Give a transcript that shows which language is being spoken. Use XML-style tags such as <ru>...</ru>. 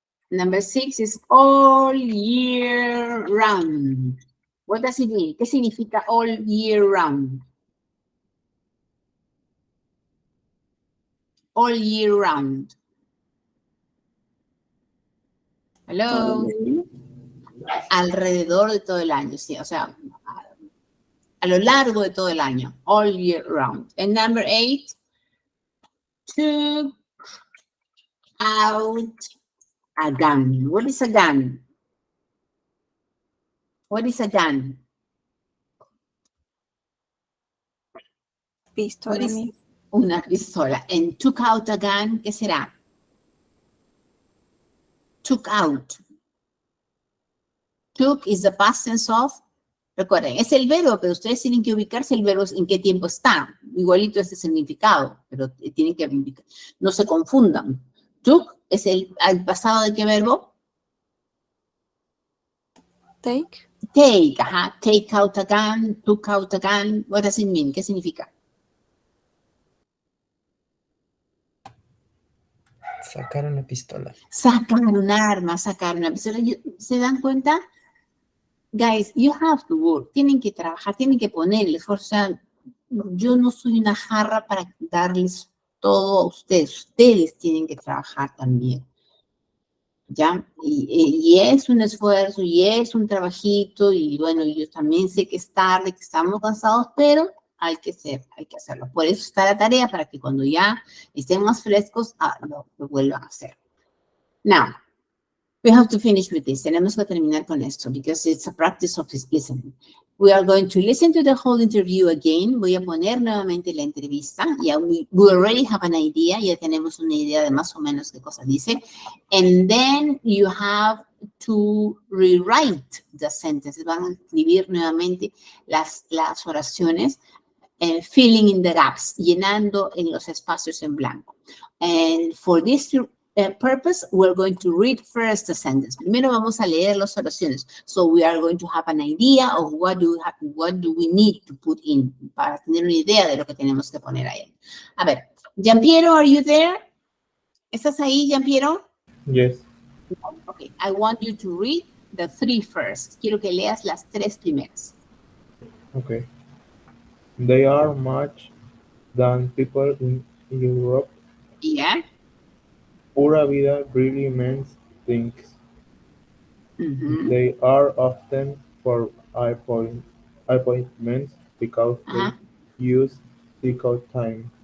<en>Number 6 is all year round. What does it mean?</en> <es>¿Qué significa all year round?</es> <en>All year round.</en> <es>Hello. Alrededor de todo el año, sí, o sea, a lo largo de todo el año.</es> <en>All year round. And number 8, took out a gun. What is a gun? What is a gun?</en> <es>Pistola.</es> <en>Una pistola. And took out a gun, ¿qué será? Took out. Took is the past tense of.</en> <es>Recuerden, es el verbo, pero ustedes tienen que ubicarse el verbo en qué tiempo está. Igualito es el significado, pero tienen que ubicar. No se confundan. Took es el pasado de qué verbo?</es> <en>Take. Take, ajá. Take out a gun, took out a gun. What does it mean? ¿Qué significa?</en> <es>Sacar una pistola. Sacar un arma, sacar una pistola. ¿Se dan cuenta?</es> <en>Guys, you have to work.</en> <es>Tienen que trabajar, tienen que poner el esfuerzo. O sea, yo no soy una jarra para darles todo a ustedes. Ustedes tienen que trabajar también. ¿Ya? Y es un esfuerzo, y es un trabajito, y bueno, yo también sé que es tarde, que estamos cansados, pero hay que hacerlo. Por eso está la tarea, para que cuando ya estén más frescos, lo vuelvan a hacer.</es> <en>Now, we have to finish with this. Tenemos que terminar con esto, because it's a practice of listening. We are going to listen to the whole interview again.</en> <es>Voy a poner nuevamente la entrevista.</es> <en>Yeah, we already have an idea.</en> <es>Ya tenemos una idea de más o menos qué cosa dice.</es> <en>And then you have to rewrite the sentences.</en> <es>Van a escribir nuevamente las oraciones.</es> <en>Filling in the gaps, llenando en los espacios en blanco. And for this purpose, we're going to read first the sentence.</en> <es>Primero vamos a leer las oraciones.</es> <en>So we are going to have an idea of what do we need to put in, para tener una idea de lo que tenemos que poner ahí. A ver, Giampiero, are you there?</en> <es>¿Estás ahí, Giampiero?</es> <en>Yes. Okay, I want you to read the 3 first. Quiero que leas las 3 primeras. Okay. They are much than people in Europe. Yeah. Pura vida really means things. They are often for appointments because they use difficult time.</en>